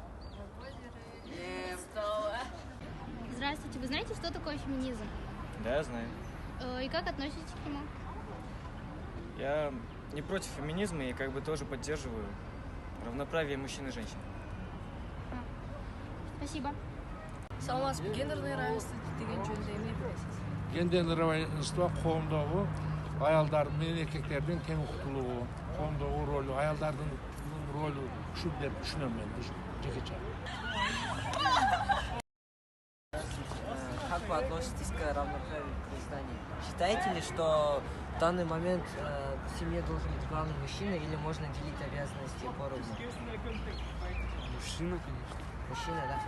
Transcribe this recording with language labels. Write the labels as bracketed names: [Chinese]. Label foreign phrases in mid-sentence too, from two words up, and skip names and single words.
[Russian] Здравствуйте, вы знаете, что такое феминизм? Да, я знаю. И как относитесь к нему? Я не против феминизма и как бы тоже поддерживаю равноправие мужчин и женщин. Спасибо. [Kyrgyz] Саламатсызбы, [Russian] гендерное равенство [Kyrgyz] деген жөнүндө эмне билесиз? Гендерлік равенство коомдогу аялдардын менен эркектердин тең укуктуулугу, коомдогу ролу, аялдардын ролу ушул деп түшүнөм мен жекече. [Russian] Как вы относитесь к равноправию в издании? Считаете ли, что в данный момент в семье должен быть главный мужчина или можно делить обязанности поровну? Мужчина, конечно. Мужчина, да?